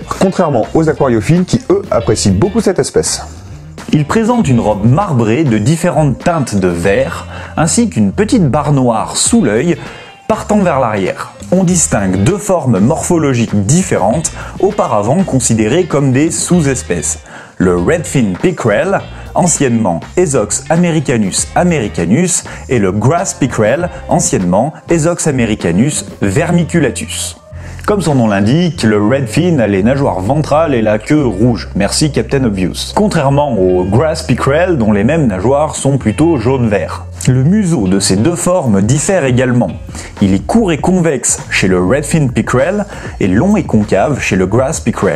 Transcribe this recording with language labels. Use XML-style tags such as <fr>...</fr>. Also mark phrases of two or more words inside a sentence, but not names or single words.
<fr>Contrairement aux aquariophiles qui, eux, apprécient beaucoup cette espèce. Il présente une robe marbrée de différentes teintes de vert, ainsi qu'une petite barre noire sous l'œil, partant vers l'arrière. On distingue 2 formes morphologiques différentes, auparavant considérées comme des sous-espèces. Le Redfin Pickerel, anciennement Esox americanus americanus, et le Grass Pickerel, anciennement Esox americanus vermiculatus. Comme son nom l'indique, le Redfin a les nageoires ventrales et la queue rouge. Merci Captain Obvious. Contrairement au Grass Pickerel dont les mêmes nageoires sont plutôt jaune-vert. Le museau de ces 2 formes diffère également. Il est court et convexe chez le Redfin Pickerel et long et concave chez le Grass Pickerel.</fr>